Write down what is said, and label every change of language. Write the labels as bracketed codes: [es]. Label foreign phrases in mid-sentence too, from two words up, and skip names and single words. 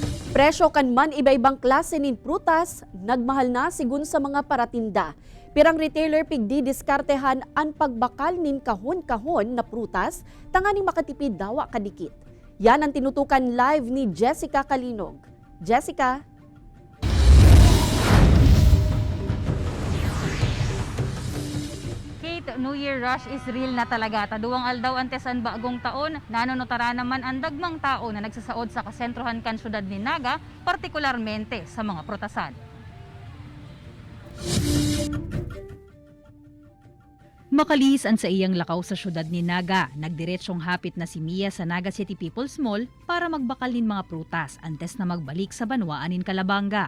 [bik] Presyo kan man iba-ibang klase nin prutas, nagmahal na sigun sa mga paratinda. Pirang retailer pigdi diskartehan ang pagbakal nin kahon-kahon na prutas, tanganing makatipid dawa kadikit. Yan ang tinutukan live ni Jessica Kalinog. Jessica? [en] New Year rush is real na talaga. [bik] Taduang aldaw antes ang bagong taon, nanonotara naman ang dagmang tao na nagsasaod sa kasentrohan kan syudad ni Naga, partikularmente sa mga prutasan. Makalihis ang sa iyang lakaw sa syudad ni Naga, nagdiretsyong hapit na si Mia sa Naga City People's Mall para magbakal nin mga prutas antes na magbalik sa Banwaan nin Calabanga.